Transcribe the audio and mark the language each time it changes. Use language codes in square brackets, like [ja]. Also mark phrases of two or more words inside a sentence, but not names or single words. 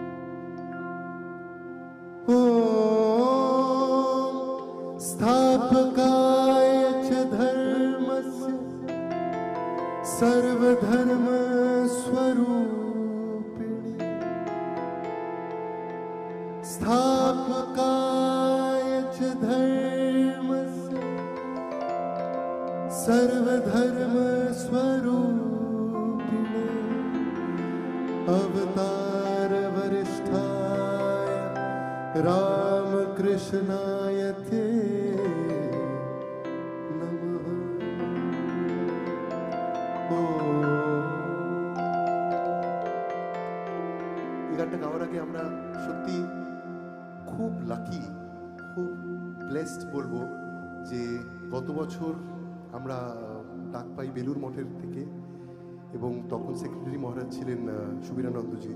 [sa] स्थापकाय च धर्मस्य सर्वधर्म स्वरूपिणे स्थापकाय च धर्मस्य सर्वधर्म स्वरूपिणे अवतार वरिष्ठाय रामकृष्णाय ते नमः। [bn] এই গানটা গাওয়ার আগে আমরা সত্যি খুব লাকি, খুব ব্লেসড বলবো যে গত বছর আমরা ডাক পাই বেলুর মঠের থেকে, এবং তখন সেক্রেটারি মহারাজ ছিলেন সুবীরানন্দজি।